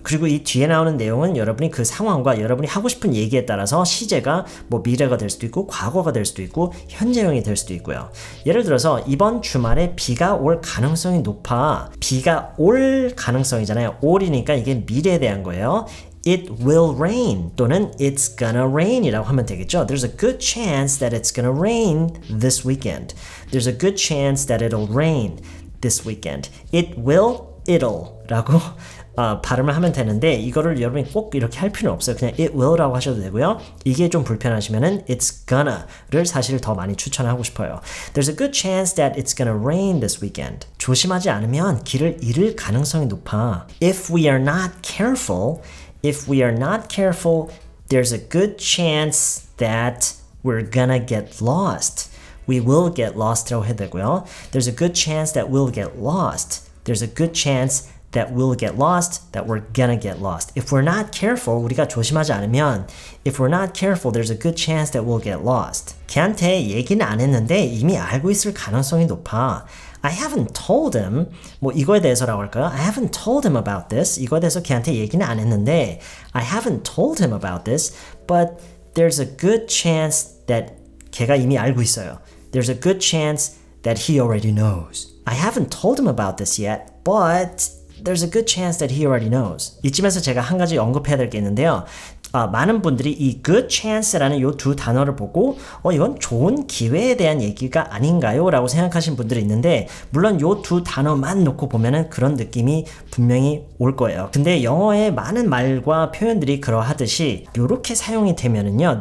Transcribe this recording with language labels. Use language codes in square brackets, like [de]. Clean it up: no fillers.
[ko] 그리고 이 뒤에 나오는 내용은 여러분이 그 상황과 여러분이 하고 싶은 얘기에 따라서 시제가 뭐 미래가 될 수도 있고 과거가 될 수도 있고 현재형이 될 수도 있고요. 예를 들어서 이번 주말에 비가 올 가능성이 높아. 비가 올 가능성이잖아요. 올이니까 이게 미래에 대한 거예요. [en] It will rain [ko] 또는 [en] It's gonna rain [ko] 이라고 하면 되겠죠. [en] There's a good chance that it's gonna rain this weekend. There's a good chance that it'll rain this weekend. It will, it'll [ko] 라고 발음을 하면 되는데 이거를 여러분이 꼭 이렇게 할 필요는 없어요. 그냥 it will라고 하셔도 되고요. 이게 좀 불편하시면은 [en] it's gonna' [ko] 를 사실 더 많이 추천하고 싶어요. [en] There's a good chance that it's gonna rain this weekend. [ko] 조심하지 않으면 길을 잃을 가능성이 높아. [en] If we are not careful, there's a good chance that we're gonna get lost. We will get lost라고 해야 되고요. There's a good chance that we'll get lost. There's a good chance that we'll get lost, that we're gonna get lost. If we're not careful, [ko] 우리가 조심하지 않으면 [en] if we're not careful, there's a good chance that we'll get lost. [ko] 걔한테 얘기는 안 했는데 이미 알고 있을 가능성이 높아. [en] I haven't told him, [ko] 뭐 이거에 대해서라고 할까요? [en] I haven't told him about this. [ko] 이거에 대해서 걔한테 얘기는 안 했는데 [en] I haven't told him about this, but there's a good chance that [ko] 걔가 이미 알고 있어요. [en] There's a good chance that he already knows. I haven't told him about this yet, but there's a good chance that he already knows. [ko] 이쯤에서 제가 한 가지 언급해야 될 게 있는데요. 많은 분들이 이 good chance라는 이 두 단어를 보고 이건 좋은 기회에 대한 얘기가 아닌가요? 라고 생각하신 분들이 있는데 물론 이 두 단어만 놓고 보면은 그런 느낌이 분명히 올 거예요. 근데 영어의 많은 말과 표현들이 그러하듯이 이렇게 사용이 되면은요.